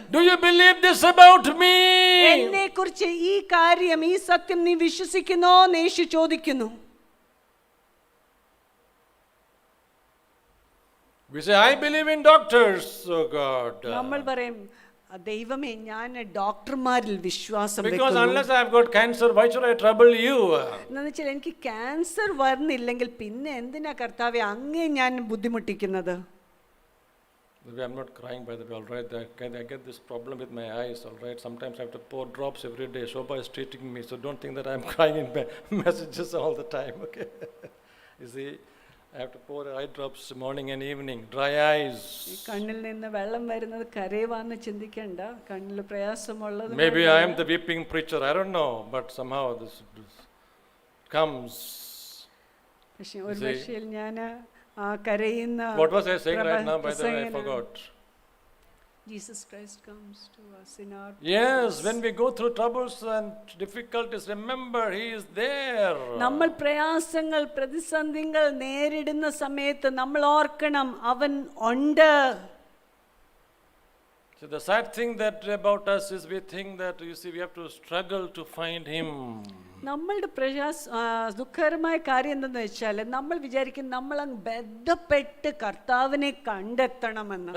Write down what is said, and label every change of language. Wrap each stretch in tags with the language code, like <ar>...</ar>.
<en>do you believe this about me?</en> <ml>എന്നെ കുറിച്ച് ഈ കാര്യം, ഈ സത്യം നീ വിശ്വസിക്കുന്നോ എന്ന് യേശു ചോദിക്കുന്നു.</ml> <en>We say, I believe in doctors, oh God.</en> <ml>നമ്മൾ പറയും, ദൈവമേ, ഞാൻ ഡോക്ടർമാരിൽ വിശ്വാസം</ml> <en>Because</en> <ml>വെക്കുന്നു.</ml> <en>unless I have got cancer, why should I trouble you?</en> <ml>എന്ന് വെച്ചാൽ എനിക്ക് ക്യാൻസർ വരുന്നില്ലെങ്കിൽ പിന്നെ എന്തിനാ കർത്താവേ അങ്ങേ ഞാൻ ബുദ്ധിമുട്ടിക്കുന്നത്?</ml> <en>I'm not crying, by the way, all right. I get this problem with my eyes, all right. Sometimes I have to pour drops every day. Shobha is treating me, so don't think that I'm crying in messages all the time, okay? You see, I have to pour eye drops morning and evening, dry eyes.</en> <ml>കണ്ണിൽ നിന്ന് വെള്ളം വരുന്നത് കരയുവാന്ന് ചിന്തിക്കണ്ട, കണ്ണിൽ പ്രയാസമുള്ളത്.</ml> <en>Maybe I am the weeping preacher, I don't know, but somehow this comes.</en> <ml>പക്ഷേ ഒരു പക്ഷേ ഞാൻ കരയുന്ന.</ml> <en>What was I saying right now, by the way, I forgot. Jesus Christ comes to us in our Yes, when we go through troubles and difficulties, remember He is there.</en> <ml>നമ്മൾ പ്രയാസങ്ങൾ പ്രതിസന്ധികൾ നേരിടുന്ന സമയത്ത് നമ്മൾ ഓർക്കണം, അവൻ ഉണ്ട്.</ml> <en>So the sad thing that about us is we think that, you see, we have to struggle to find Him.</en> <ml>നമ്മളുടെ ദുഃഖകരമായ കാര്യം എന്തെന്ന് വെച്ചാൽ നമ്മൾ വിചാരിക്കും നമ്മൾ അങ്ങ് ബന്ധപ്പെട്ട് കർത്താവിനെ കണ്ടെത്തണമെന്ന്.</ml>